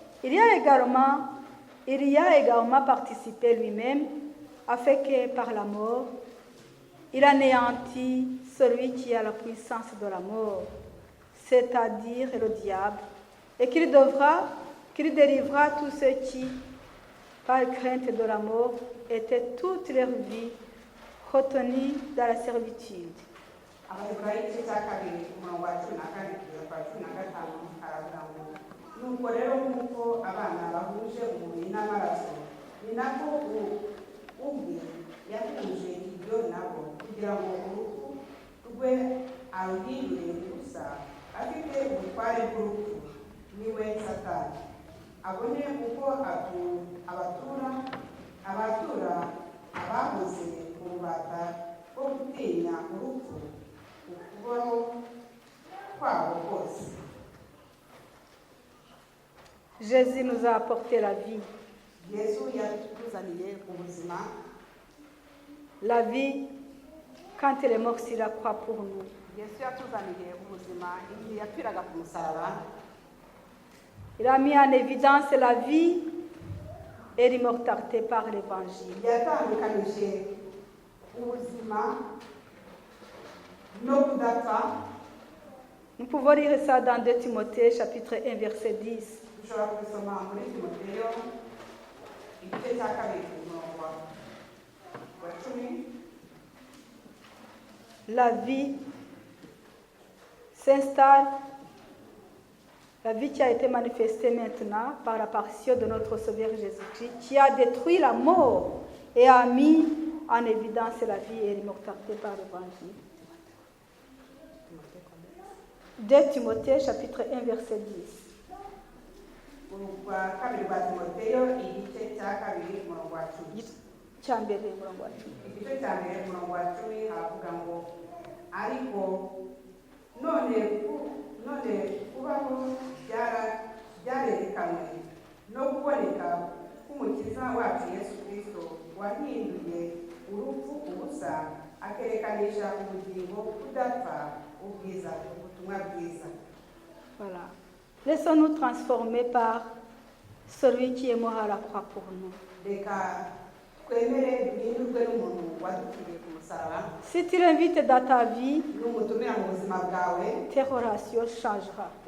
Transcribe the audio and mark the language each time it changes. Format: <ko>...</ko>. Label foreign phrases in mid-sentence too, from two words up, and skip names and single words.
<fr>y a également participé lui-même, afin que par la mort, il anéantit celui qui a la puissance de la mort, c'est-à-dire le diable, et qu'il délivrera tous ceux qui, par crainte de la mort, étaient toute leur vie retenus dans la servitude.</fr> <rw>abaheburayo igice cya kabiri umurongo wa 12 kugeza kwa 15 haravuga ngo nuko rero nk'uko abana bahuje umubiri n'amaraso ni nako ubwe yahuje ibyo nabo kugira ngo urupfu rwe aruhindure gusa afite ubutware bw'urupfu niwe satani abone uko abatura abahoze mu bubata bwo gutinya urupfu ukubaho kwabo kose.</rw> <fr>Jésus nous a apporté la vie.</fr> <rw>yesu yatuzaniye ubuzima,</rw> <fr>La vie quand il est mort sur la croix pour nous.</fr> <rw>yesu yatuzaniye ubuzima igihe yapfiraga ku musaraba.</rw> <fr>Il a mis en évidence la vie et l'immortalité par l'évangile.</fr> <rw>yatandukanije ubuzima no kudapfa.</rw> <fr>Nous pouvons lire ça dans 2 Timothée chapitre 1 verset 10.</fr> <rw>dushobora kubisoma muri timoteyo igice cya kabiri umurongo wa 10.</rw> <fr>la vie s'installe, la vie qui a été manifestée maintenant par l'apparition de notre Sauveur Jésus-Christ, qui a détruit la mort et a mis en évidence la vie et l'immortalité par l'Évangile. 2 Timothée chapitre 1 verset 10.</fr> <rw>Urwa kabiri rwa Timoteyo igice cya kabiri umurongo wa 10. Cya mbere umurongo wa 10. Igice cya mbere umurongo wa 10 havuga ngo ariko none kubaho byarerekanwe no kuboneka k'umukiza wacu Yesu Kristo wahinduye urupfu ubusa akerekanisha ubugingo kudapfa ubwiza ubutumwa bwiza.</rw> <fr>Voilà. Laissons-nous transformer par celui qui est mort à la croix pour nous. Si tu l'invites dans ta vie, tes relations changeront.</fr>